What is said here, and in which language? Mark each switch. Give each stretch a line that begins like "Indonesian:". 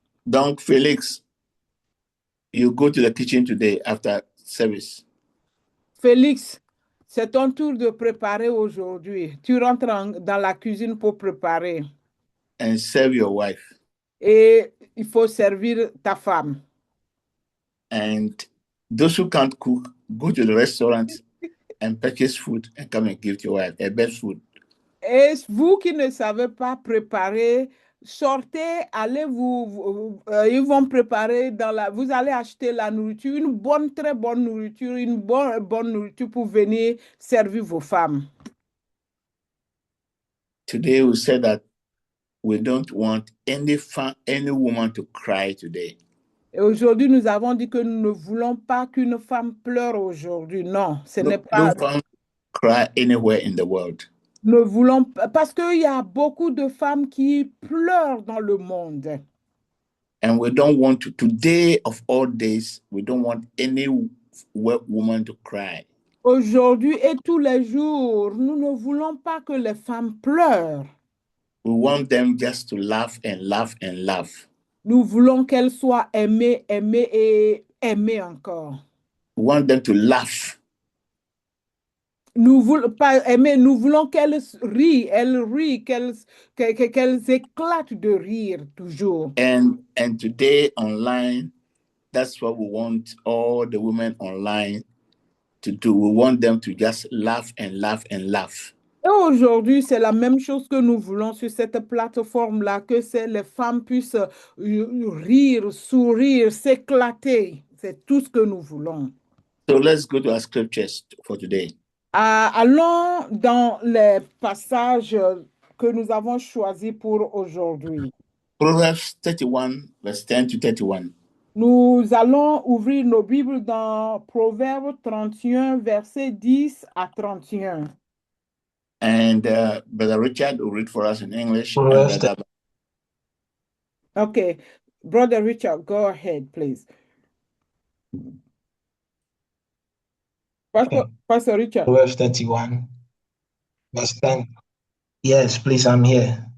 French: Donc,
English: Felix, you go to the kitchen today after service.
French: Félix, c'est ton tour de préparer aujourd'hui. Tu rentres dans la cuisine pour préparer.
English: And serve your wife.
French: Et il faut servir ta femme.
English: And those who can't cook, go to the restaurant and purchase food and come and give to your wife, a best food.
French: Et vous qui ne savez pas préparer, sortez, allez ils vont préparer vous allez acheter la nourriture, une bonne, très bonne nourriture, une bonne nourriture pour venir servir vos femmes.
English: Today we said that we don't want any woman to cry today.
French: Et aujourd'hui, nous avons dit que nous ne voulons pas qu'une femme pleure aujourd'hui. Non, ce n'est pas.
English: No femme cry anywhere in the world.
French: Nous voulons parce qu'il y a beaucoup de femmes qui pleurent dans le monde.
English: And we don't want to, today of all days, we don't want any woman to cry.
French: Aujourd'hui et tous les jours, nous ne voulons pas que les femmes pleurent.
English: We want them just to laugh and laugh and laugh.
French: Nous voulons qu'elles soient aimées, aimées et aimées encore.
English: We want them to laugh.
French: Nous voulons pas aimer, nous voulons qu'elles rient, qu'elles éclatent de rire toujours.
English: And today online, that's what we want all the women online to do. We want them to just laugh and laugh and laugh.
French: Et aujourd'hui, c'est la même chose que nous voulons sur cette plateforme-là, que les femmes puissent rire, sourire, s'éclater. C'est tout ce que nous voulons.
English: So let's go to our scriptures for today.
French: Allons dans les passages que nous avons choisis pour aujourd'hui.
English: Proverbs 31, verse 10 to 31.
French: Nous allons ouvrir nos Bibles dans Proverbes 31, versets 10 à 31.
English: And Brother Richard will read for us in English. Okay, Brother Richard, go ahead, please. Pastor Richard. Proverbs 31, verse 10. Yes, please, I'm here.